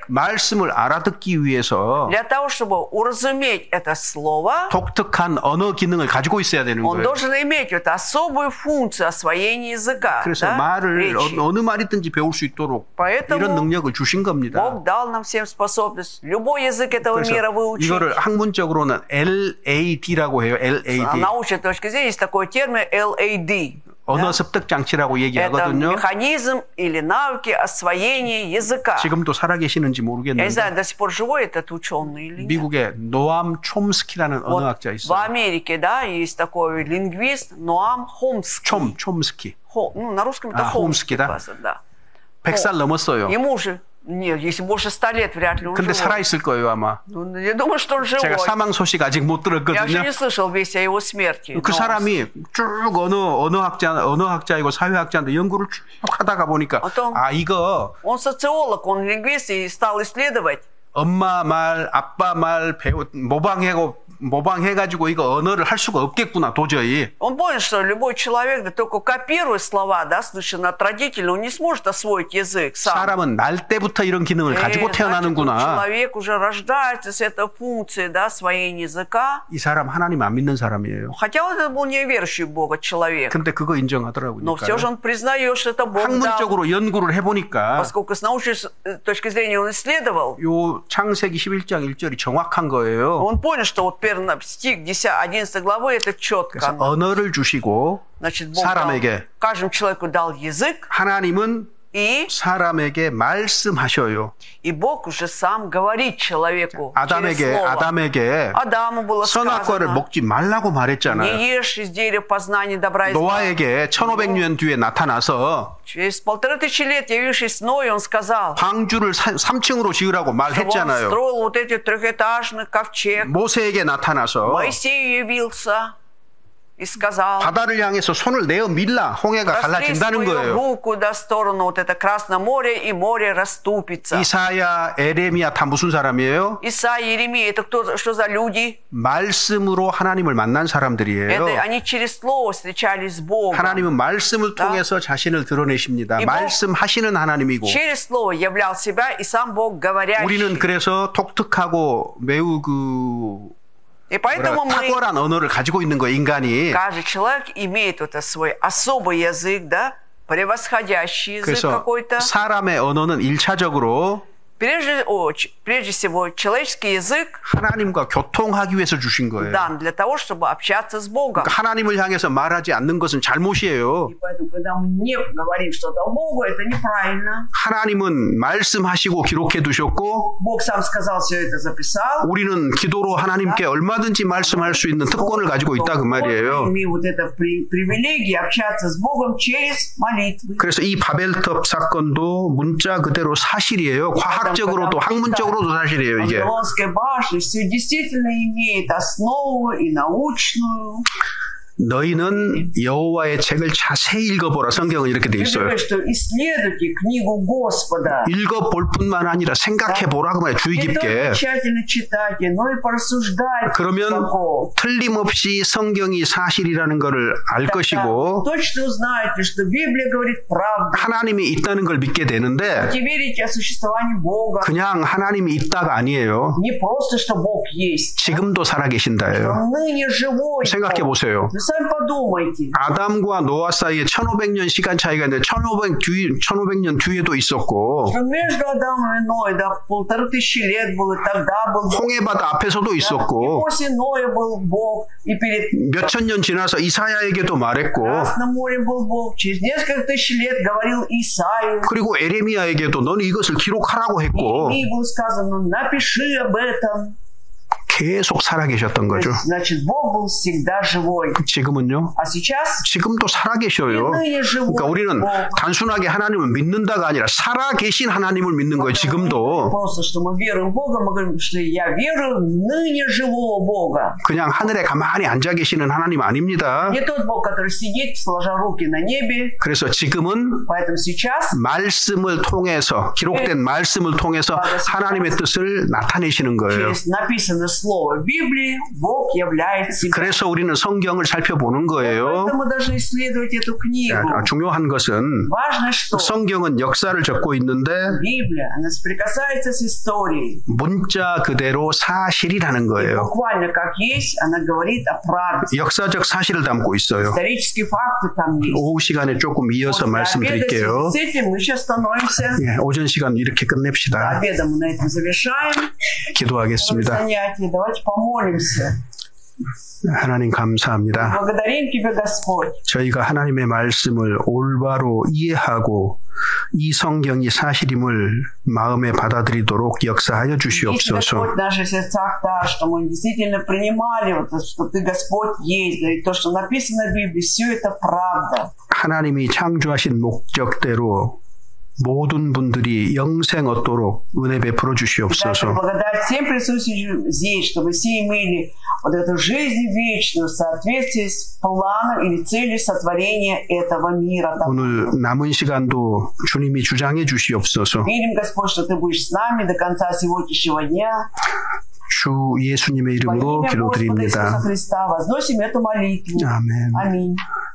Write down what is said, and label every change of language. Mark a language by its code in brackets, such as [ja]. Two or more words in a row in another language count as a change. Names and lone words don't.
[ko] 말씀을 알아듣기 위해서 [ru] для того, чтобы уразуметь это слово, [ko] 독특한 언어 기능을 가지고 있어야 되는 [ru] он [ko] 거예요. [ru] должен иметь эту особую функцию освоения языка, [ko] 그래서 [ru] да, [ko] 말을 [ru] речи. [ko] 어느 말이든지 배울 수 있도록 [ru] Поэтому [ko] 이런 능력을 주신 겁니다. [ru] Бог дал нам всем способность любой язык этого мира [ko] 그래서 [ru] выучить. [ko] 이거를 학문적으로는 LAD라고 해요. [ru] С LAD. научной точки зрения есть такой термин LAD. [ko] 언어 습득 장치라고 [ru] Это [ko] 얘기하거든요. [ru] механизм или навыки освоения языка. [ko] 지금도 살아계시는지 [ru] Я не [ko] 모르겠는데 [ru] знаю, до сих пор живой этот ученый или нет. [ko] 미국에 노암 촘스키라는 [ru] Вот [ko] 언어학자 [ru] в [ko] 있어요. [ru] Америке, да, есть такой лингвист Ноам Хомский. [ko] 촘스키. [ru] Ну, на русском это Хомский, да? да. [ko] 100살 넘었어요. [ru] Ему уже, нет, если больше 100 лет, вряд ли он [ko] 근데 [ru] живой. [ko] 살아있을 거예요 아마. [ru] Ну, я думаю, что он живой. [ko] 제가 사망 소식 아직 못 [ru] Я еще [ko] 들었거든요. [ru] не слышал вести о его смерти. [ko] 그 [ru] но [ko] 사람이 쭉 언어학자이고 사회학자인데 연구를 쭉 하다가 보니까 어떤- 이거 [ru] Он социолог, он лингвист и стал исследовать. [ko] 엄마 말, 아빠 말 모방해가지고 이거 언어를 할 수가 없겠구나 도저히. [ru] Он понял, что любой человек, да только копируя слова, да, слышанные от родителей, он не сможет освоить язык сам. [ko] 사람은 날 때부터 이런 기능을 가지고 [ru] Значит, [ko] 태어나는구나. [ru] человек уже рождается с этой функцией, да, освоения языка. [ko] 이 사람 하나님 안 믿는 사람이에요. [ru] Хотя он это был неверующий в Бога человек. [ko] 근데 그거 인정하더라고요. [ru] Но все же он признает, что это Бог дал. [ko] 학문적으로 연구를 해보니까 [ru] Поскольку с научной точки зрения он исследовал, [ko] 요 창세기 11장 1절이 정확한 거예요. [ru] он понял, что вот первый стих 11 главы это четко. [ko] 그래서 언어를 주시고 [ru] Значит, Бог дал, [ko] 사람에게 [ru] каждому человеку дал язык, [ko] 하나님은 [ru] и [ko] 사람에게 말씀하셔요. [ru] Бог уже сам говорит человеку через слово. [ko] 아담에게 [ru] Адаму было [ko] 선악과를 [ru] сказано, [ko] 먹지 말라고 말했잖아요. [ru] не ешь из дерева познания добра и зла. [ko] 노아에게 1500년 뒤에 나타나서 [ru] Через 1500 лет, явившись Ной, он сказал, [ko] 방주를 3층으로 지으라고 [ru] чтобы он [ko] 말했잖아요. [ru] строил вот эти трехэтажный ковчег. [ko] 모세에게 나타나서 [ru] Моисею явился и сказал, [ko] 바다를 향해서 손을 내어 밀라 홍해가 [ru] простри [ko] 갈라진다는 [ru] свою [ko] 거예요. [ru] руку до сторону вот это Красное море, и море расступится. [ko] 이사야, 에레미야 다 무슨 사람이에요? [ru] Исаия, Иеремия, это кто, что за люди? [ko] 말씀으로 하나님을 만난 사람들이에요. [ru] Это они через слово встречались с Богом. [ko] 하나님은 말씀을 통해서 자신을 드러내십니다. 이 말씀하시는 하나님이고 [ru] Через слово являл себя и сам Бог говорящий. [ko] 우리는 그래서 독특하고 매우 [ru] И поэтому мы, [ko] 탁월한 언어를 가지고 있는 거예요, 인간이. [ru] каждый человек имеет вот свой особый язык, да, превосходящий язык [ko] 그래서 [ru] какой-то. [ko] 사람의 언어는 1차적으로 [ru] Прежде всего, человеческий язык [ko] 하나님과 교통하기 위해서 주신 거예요. [ru] дан для того, чтобы общаться с Богом. [ko] 그러니까 하나님을 향해서 말하지 않는 것은 잘못이에요. [ru] И поэтому, когда мы не говорим что-то о Богу, это неправильно. [ko] 하나님은 말씀하시고 기록해 두셨고 [ru] Бог сам сказал, все это записал. [ko] 우리는 기도로 하나님께 얼마든지 말씀할 수 있는 특권을 가지고 있다 그 말이에요. [ru] Мы имеем вот это привилегию общаться с Богом через молитвы. [ko] 그래서 이 바벨탑 사건도 문자 그대로 사실이에요. 과학적으로도 학문적으로도 사실이에요, 이게. [ru] Вавилонская башня все действительно имеет основу и научную. [ko] 너희는 여호와의 책을 자세히 읽어보라. 성경은 이렇게 돼 있어요. [ru] Что исследуйте книгу Господа. [ko] 읽어볼 뿐만 아니라 생각해보라 그 말이에요. 주의 [ru] Не только [ko] 깊게. [ru] тщательно читайте, но и порассуждайте. [ko] 그러면 틀림없이 성경이 사실이라는 것을 알 것이고 [ru] Точно узнаете, что Библия говорит правду. [ko] 하나님이 있다는 걸 믿게 되는데 [ru] Будете верить о существовании Бога. [ko] 그냥 하나님이 있다가 아니에요. [ru] Не просто, что Бог есть. [ko] 지금도 살아계신다예요. [ru] Он ныне живой. [ko] 생각해 보세요. [ru] Вы сами подумайте. [ko] 아담과 노아 사이에 1500년 시간 차이가 있는데 1500년 뒤에도 있었고 [ru] Что между Адамом и Ноем, да, 1500 лет было, тогда был Бог. [ko] 홍해바다 앞에서도 [ru] И [ko] 있었고 [ru] после Ноя был Бог. И перед [ko] 몇천 년 지나서 이사야에게도 말했고 [ru] Красным морем был Бог. Через несколько тысяч лет говорил Исаию. [ko] 그리고 에레미야에게도 너는 이것을 기록하라고 했고 [ru] И было сказано, напиши об этом. [ko] 계속 살아계셨던 거죠. [ru] Значит, Бог был всегда живой. [ko] 지금은요? [ru] А сейчас [ko] 지금도 살아계셔요. 그러니까 우리는 단순하게 하나님을 믿는다가 아니라 살아계신 하나님을 믿는 거예요. 지금도. [ru] просто, что мы веруем в Бога, мы говорим, что я верую в ныне живого Бога. [ko] 그냥 하늘에 가만히 앉아 계시는 하나님 아닙니다. [ru] Не тот Бог, который сидит, сложа руки на небе. [ko] 그래서 지금은 [ru] Поэтому сейчас [ko] 말씀을 통해서 기록된 말씀을 통해서 하나님의 뜻을 나타내시는 거예요. [ru] через написанное слово в Библии Бог являет себя. [ko] 그래서 우리는 성경을 살펴보는 거예요. [ru] Поэтому мы должны исследовать эту книгу. [ko] 중요한 것은 [ru] Важно, что [ko] 성경은 역사를 적고 있는데 [ru] Библия, она соприкасается с историей. [ko] 문자 그대로 사실이라는 거예요. [ru] Буквально как есть, она говорит о правде. [ko] 역사적 사실을 담고 있어요. [ru] Исторические факты там есть. [ko] 오후 시간에 조금 이어서 말씀드릴게요. [ru] С этим мы сейчас становимся. [ko] 오전 시간 이렇게 끝냅시다. [ru] Обедом мы на этом завершаем. [ko] 기도하겠습니다. [ru] Занятие. Давайте помолимся. [ko] 하나님 감사합니다. [ru] Благодарим Тебя, Господь. [ko] 저희가 하나님의 말씀을 올바로 이해하고 이 성경이 사실임을 마음에 받아들이도록 역사하여 주시옵소서. [ru] Господь, в наших сердцах так, что мы действительно принимали, что Ты, Господь, есть, и то, что написано в Библии, все это правда. [ko] 하나님이 창조하신 목적대로 모든 분들이 영생 얻도록 은혜 베풀어 주시옵소서. [ru] Благодать всем присутствующим здесь, чтобы все имели вот эту жизнь вечную в соответствии с планом или целью сотворения этого мира. [ko] 오늘 남은 시간도 주님이 주장해 주시옵소서. [ru] Верим, Господь, что Ты будешь с нами до конца сегодняшнего дня. [ko] 주 예수님의 이름으로 기도드립니다. [ru] Христа возносим эту молитву. [ko] 아멘. [ru] Аминь.